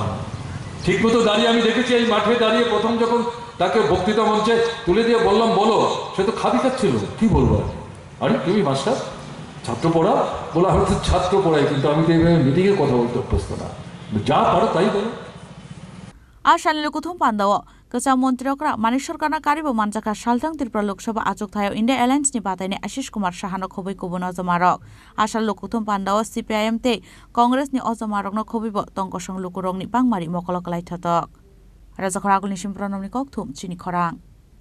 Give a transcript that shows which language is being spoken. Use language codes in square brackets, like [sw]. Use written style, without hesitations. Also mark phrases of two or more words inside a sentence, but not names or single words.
[bn] ঠিক মতো দাঁড়িয়ে আমি দেখেছি এই মাঠে দাঁড়িয়ে প্রথম যখন তাকে বক্তৃতা মঞ্চে তুলে দিয়ে বললাম বলো, সে তো খাবি খাচ্ছিল। কি বলবো? আরে তুমি মাস্টার, ছাত্র পড়া? বলে আমি তো ছাত্র পড়াই, কিন্তু আমি তো এইভাবে মিটিংয়ে কথা বলতে অভ্যস্ত না। যা পারো তাই বলো। [trp] Ashalil kuthum pandawo Kasa Montri Okra Manik Sarkarna Karibo Manjaka Shaltang Tripura Lok Sabha Achuk Thayo India Alliance ni batai ni Ashish Kumar Shahano Khobai Kubun Ozomarok Ashal kuthum pandawo CPIM te Congress ni Ozomarok no Khobibo Tongkosong Lukurong ni Bangmari Mokolok Lai Thotok Raja Khoragul ni Simpronom ni Kokthum Chini Khorang